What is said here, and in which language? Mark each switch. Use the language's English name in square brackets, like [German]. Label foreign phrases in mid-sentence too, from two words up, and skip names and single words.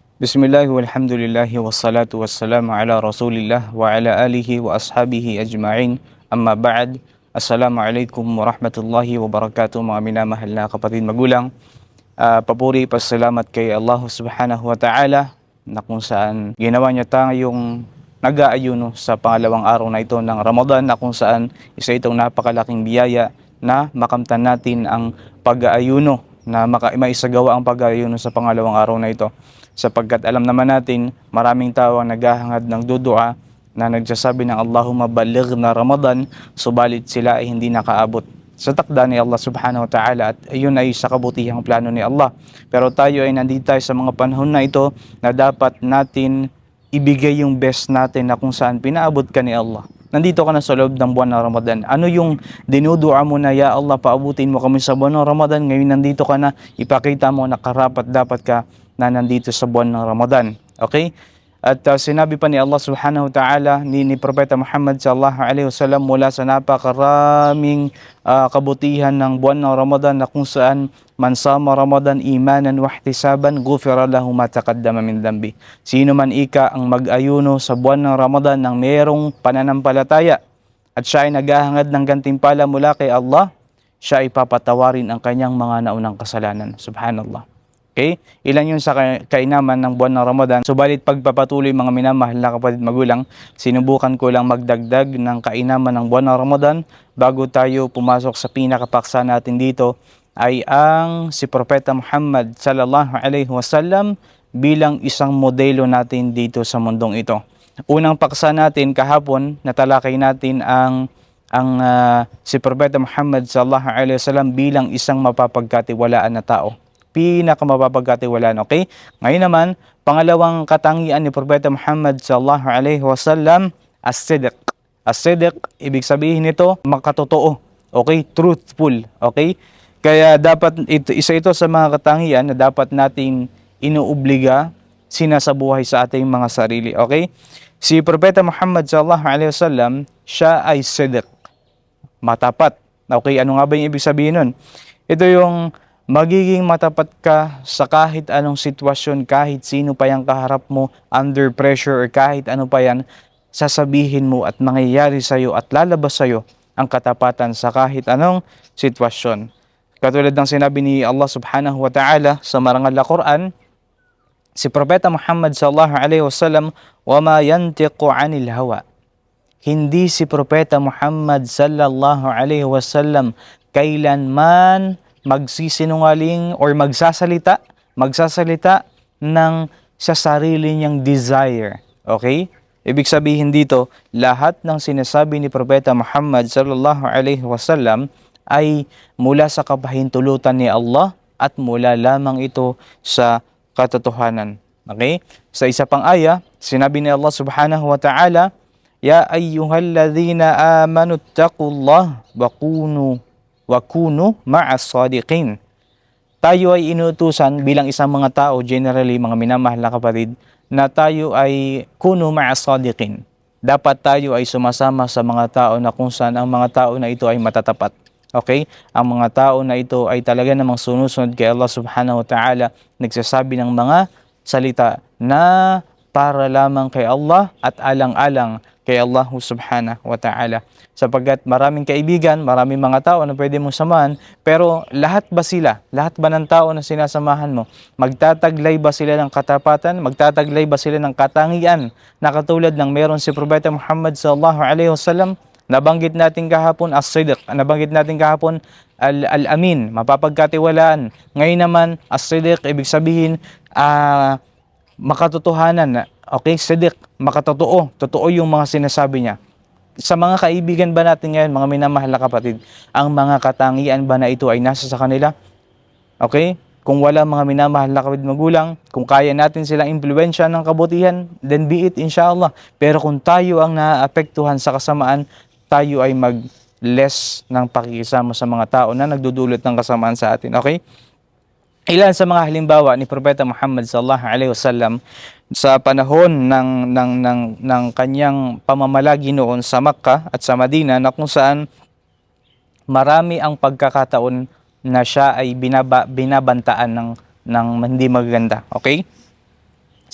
[Arabic] بسم الله والحمد لله والصلاة والسلام على رسول الله وعلى آله وأصحابه أجمعين. أما بعد. السلام عليكم ورحمة الله وبركاته, [Filipino] mga minamahal na kapatid magulang. Papuri, pasalamat kay Allah [Arabic] سبحانه وتعالى [Filipino] na kung saan ginawa niya tayong nag-aayuno sa pangalawang araw na ito ng Ramadan, na kung saan isa itong napakalaking biyaya na makamtan natin ang pag-aayuno, na maisagawa ang pag-aayuno sa pangalawang araw na ito, sapagkat alam naman natin maraming tao ang naghahangad ng dudua na nagsasabi ng [Arabic] اللهم بلغنا رمضان, [Filipino] subalit sila ay hindi nakaabot sa takda ni Allah [Arabic] سبحانه وتعالى, [Filipino] at ayun ay sa kabutihang plano ni Allah. Pero tayo ay nandito tayo sa mga panahon na ito na dapat natin ibigay yung best natin, na kung saan pinaabot ka ni Allah. Nandito ka na sa loob ng buwan ng Ramadan. Ano yung dinudua mo na, [Arabic] يا الله, [Filipino] paabutin mo kami sa buwan ng Ramadan? Ngayon nandito ka na, ipakita mo na karapat dapat ka na nandito sa buwan ng Ramadan. Okay? At sinabi pa ni Allah [Arabic] سبحانه وتعالى, [Filipino] ni Propeta Muhammad [Arabic] صلى الله عليه وسلم, [Filipino] mula sa napakaraming kabutihan ng buwan ng Ramadan, na kung saan [Arabic] من صام رمضان إيمانا واحتسابا غفر له ما تقدم من ذنبه. [Filipino] Sino man ika ang mag-ayuno sa buwan ng Ramadan ng mayroong pananampalataya at siya ay naghahangad ng gantimpala mula kay Allah, siya ay papatawarin ang kanyang mga naunang kasalanan. Subhanallah. Okay? Ilan yun sa kainaman ng buwan ng Ramadan. Subalit pagpapatuloy, mga minamahal na kapatid magulang, sinubukan ko lang magdagdag ng kainaman ng buwan ng Ramadan bago tayo pumasok sa pinakapaksa natin dito, ay ang si Propeta Muhammad [Arabic] صلى الله عليه وسلم [Filipino] bilang isang modelo natin dito sa mundong ito. Unang paksa natin kahapon, natalakay natin ang si Propeta Muhammad [Arabic] صلى الله عليه وسلم [Filipino] bilang isang mapapagkatiwalaan na tao, pinakamapapagkatiwalaan. Okay? Ngayon naman, pangalawang katangian ni Propeta Muhammad [Arabic] صلى الله عليه وسلم, as-sidq. As-sidq, [Filipino] ibig sabihin nito, makatotoo. Okay? Truthful. Okay? Kaya dapat isa ito sa mga katangian na dapat nating inuobliga, sinasabuhay sa ating mga sarili. Okay? Si Propeta Muhammad [Arabic] صلى الله عليه وسلم, [Filipino] siya ay sidq, matapat. Okay? Ano nga ba yung ibig sabihin nun? Ito yung magiging matapat ka sa kahit anong sitwasyon, kahit sino pa yung kaharap mo, [English] under pressure [Filipino] or kahit ano pa yan, sasabihin mo at mangyayari sa'yo at lalabas sa'yo ang katapatan sa kahit anong sitwasyon. Katulad ng sinabi ni Allah [Arabic] سبحانه وتعالى [Filipino] sa marangal na Quran, si Propeta Muhammad [Arabic] صلى الله عليه وسلم, وَمَا يَنْتِقُ عَنِ الْهَوَى. [Filipino] Hindi si Propeta Muhammad [Arabic] صلى الله عليه وسلم [Filipino] kailanman magsisinungaling or magsasalita ng sa sarili niyang desire. Okay? Ibig sabihin dito, lahat ng sinasabi ni Propeta Muhammad [Arabic] صلى الله عليه وسلم [Filipino] ay mula sa kapahintulutan ni Allah at mula lamang ito sa katotohanan. Okay? Sa isa pang aya, sinabi ni Allah [Arabic] سبحانه وتعالى, يا أيها الذين آمنوا اتقوا الله وكونوا مع الصادقين. [Filipino] Tayo ay inutusan bilang isang mga tao, generally mga minamahal na kapatid, na tayo ay [Arabic] كونوا مع الصادقين. [Filipino] Dapat tayo ay sumasama sa mga tao na kung saan ang mga tao na ito ay matatapat. Okay? Ang mga tao na ito ay talaga namang sumusunod kay Allah [Arabic] سبحانه وتعالى, [Filipino] nagsasabi ng mga salita na para lamang kay Allah at alang-alang kay Allah [Arabic] سبحانه وتعالى. [Filipino] Sapagkat maraming kaibigan, maraming mga tao na pwede mong samahan, pero lahat ba ng tao na sinasamahan mo, magtataglay ba sila ng katapatan? Magtataglay ba sila ng katangian na katulad ng meron si Propeta Muhammad [Arabic] صلى الله عليه وسلم? [Filipino] Nabanggit natin kahapon as-sidq, nabanggit natin kahapon al-amin, mapapagkatiwalaan. Ngayon naman, as-sidq, ibig sabihin, makatotohanan. Okay, sidq, makatotoo. Totoo yung mga sinasabi niya. Sa mga kaibigan ba natin ngayon, mga minamahal na kapatid, ang mga katangian ba na ito ay nasa sa kanila? Okay? Kung wala, mga minamahal na kapatid magulang, kung kaya natin silang impluwensya ng kabutihan, [English] then be it, inshallah. [Filipino] Pero kung tayo ang naapektuhan sa kasamaan, tayo ay mag-less ng pakikisama sa mga tao na nagdudulot ng kasamaan sa atin. Okay? Ilan sa mga halimbawa ni Propeta Muhammad [Arabic] صلى الله عليه وسلم [Filipino] sa panahon ng kanyang pamamalagi noon sa Makkah at sa Madina, na kung saan marami ang pagkakataon na siya ay binabantaan ng hindi maganda. Okay?